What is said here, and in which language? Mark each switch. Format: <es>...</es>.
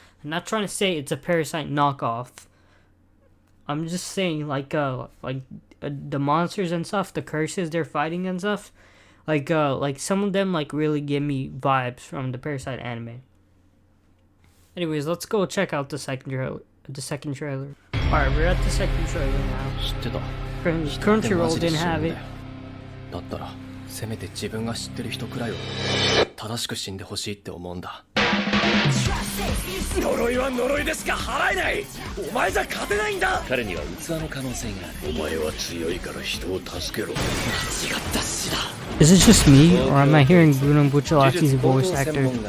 <en>I'm not trying to say it's a Parasite knockoff. I'm just saying the monsters and stuff, the curses they're fighting and stuff, some of them really give me vibes from the Parasite anime. Anyways, let's go check out the second trailer. Alright, we're at the second trailer now. Crunchyroll didn't have it.</en> <ja>せめて自分が知ってる人くらいは正しく死んでほしいって思うんだ。呪いは呪いでしか払えない。お前じゃ勝てないんだ。彼には器の可能性がある。お前は強いから人を助けろ。間違った死だ。</ja> <en>Is it just me, or am I hearing Bruno Bucciolati's voice actor?</en>